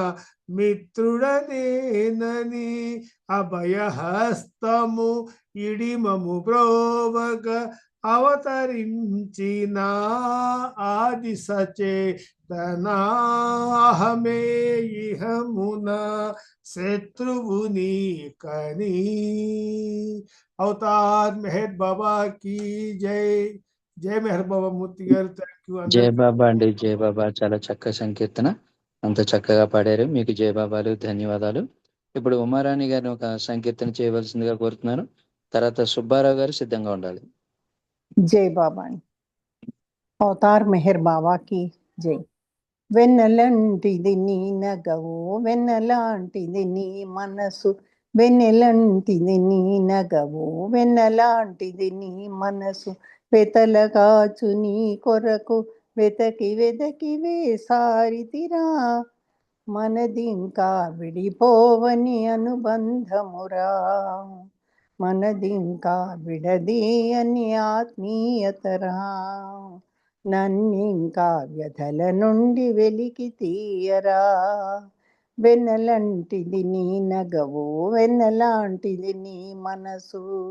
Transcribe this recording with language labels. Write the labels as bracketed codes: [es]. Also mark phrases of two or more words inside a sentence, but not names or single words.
[te] మిత్రుడనేనని అభయహస్తము ఇడిమము బ్రోవగ అవతరించిన ఆది సచేతన అహమే ఇహమున శత్రువుని కని అవతార్ మెహర్ బాబా की జై జై మెహర్ బాబా మూర్తి గారు. [en] thank you. [te] జై బాబా అండి. జై బాబా. చాలా చక్కగా సంకీర్తన అంత చక్కగా పాడారు. మీకు జై బాబాలు, ధన్యవాదాలు. ఇప్పుడు ఉమారాణి గారిని ఒక సంకీర్తన చేయవలసిందిగా కోరుతున్నాను. తర్వాత సుబ్బారావు గారు సిద్ధంగా ఉండాలి. జై బాబా. అవతార్ మెహర్ బాబా की జై. వెన్నెలంటిది నీ నగవు వెన్నెలాంటిది నీ మనసు వెన్నెలంటిది నీ నగవు వెన్నెలాంటిది నీ మనసు వెతలగాచు నీ కొరకు వెతకి వెదకి వేసారితిరా మనది ఇంకా విడిపోవని అనుబంధమురా మనది ఇంకా విడది అని ఆత్మీయతరా నన్నింకా వ్యధల నుండి వెలికి తీయరా వెన్నెలంటిది నీ నగవు వెన్నెలాంటిది నీ మనసు